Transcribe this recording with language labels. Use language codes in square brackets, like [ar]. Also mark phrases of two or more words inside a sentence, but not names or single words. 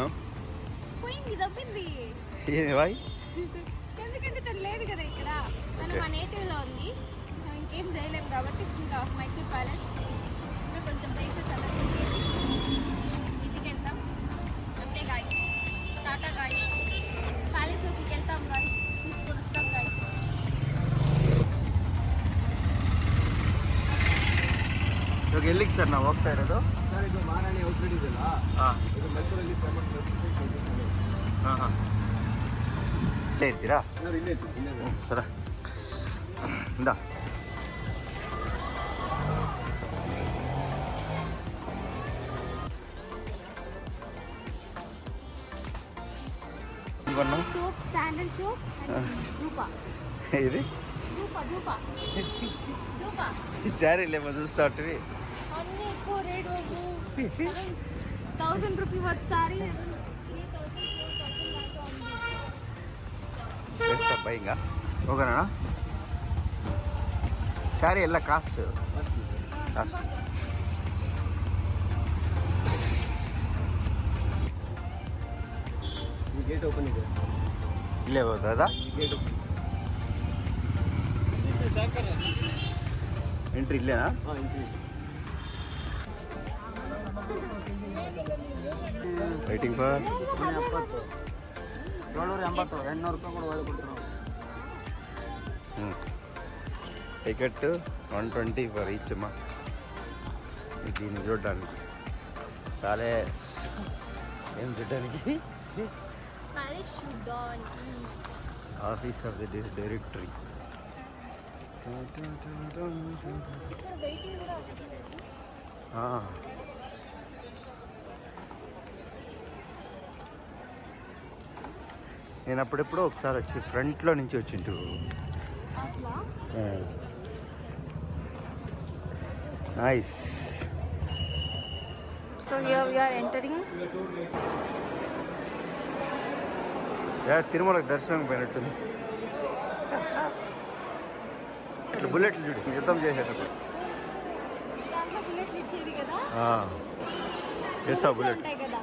[te] పోయింది, దబ్బింది. ఎందుకంటే తను లేదు కదా ఇక్కడ, తను మా నేటివ్లో ఉంది. ఇంకేం చేయలేము కాబట్టి ఇంకా మైసూర్ ప్యాలెస్ ఇంకా కొంచెం ప్లేసెస్ అలా తిరిగేసి ఇంటికి వెళ్తాం. అంతే గాయస్, [en] Tata guys. [kn] ಪ್ಯಾಲೇಸ್ ಹೋಗಿ [te] వెళ్తాం గాయస్, తీసుకొని వస్తాం గాయస్. [kn] ಇವಾಗ ಎಲ್ಲಿಗೆ ಸರ್ ನಾವು ಹೋಗ್ತಾ ಇರೋದು? ಸರ್ ಇದು ಮಾರಾಣಿ ಔಟ್ಲೆಟ್ ಇದೆಯಲ್ಲ, ಇದು ಮೈಸೂರಲ್ಲಿ ಫೇಮಸ್. ಹಾಂ ಇಲ್ಲೇ ಇರ್ತೀರಾ? ಸರ್ ಇಲ್ಲೇ ಇಲ್ಲೇ ಸದಾ ಇಂದ [te] సోప్, శాండల్ సోప్, ధూప. ఇది ధూప ఈ శారీ లేమో చూస్తా ఉంటుంది. అన్నీ ఎక్కువ రేట్. [en] 1000 rupee worth saree [te] వేస్తా ఇంకా ఓకేనా? [kn] శారీ ಎಲ್ಲ ಕಾಸ್ಟ್ ಈ [en] gate open [kn] ಇದೆ, ಇಲ್ಲೇ ಹೋದ ಗೇಟ್ ಎಂಟ್ರಿ ಇಲ್ಲೇನಾ? ಎಂಟ್ರಿ. [en] waiting for [kn] 70, 780, 800 ರೂಪಾಯಿ ಕೂಡ ಒಳಗೆ ಕೊಡ್ತಾರೆ. [te] టికెట్ 120 [en] for each [te] అమ్మా. దీన్ని చూడడానికి ప్యాలెస్ ఏం చూడడానికి? ప్యాలెస్ చూడడానికి. [en] Office of the directory. [te] ఇక్కడ వెయిటింగ్ కూడా ఉంది. నేను అప్పుడెప్పుడో ఒకసారి వచ్చి ఫ్రంట్లో నుంచి వచ్చింటు. నైస్. [en] So here we are entering. [te] తిరుమలకు దర్శనం పోయినట్టుంది. ఇట్లా బుల్లెట్లు చూడు యుద్ధం చేసేటప్పుడు. బుల్లెట్లు ఇచ్చేది కదా ఎడసా బుల్లెట్ ఉంటాయి కదా.